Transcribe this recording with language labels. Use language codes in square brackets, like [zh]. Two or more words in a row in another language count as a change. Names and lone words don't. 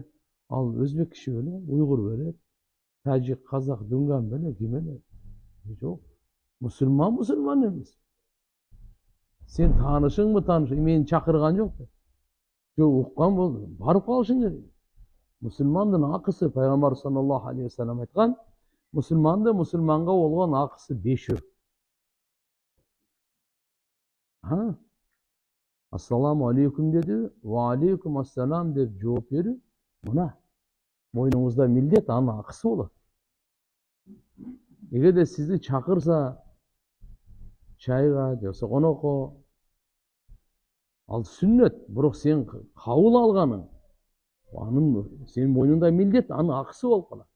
[ky] Ал өзбек киши беле, уйгур беле, тажик, казак, дүнган беле, ким эле? Жок. Мусулман эмес. Сен таанышыңбы, таанышың, мени чакырган жок. Жок, уккан болду. Барып калышың керек. Мусулмандын акысы, пайгамбар [ar] صلى الله عليه وسلم [ky] айткан, мусулманга болгон акысы 5. [ar] السلام عليكم [ky] деди, [ar] وعليكم السلام [ky] деп жооп берүү. Мына мойнуңузда милдет, анын акысы болот. Эгерде сизди чакырса чайга, жоксо конокко, ал сүннөт, бирок сен кабыл алганың, анын сенин мойнуңда милдет, анын акысы болуп калат.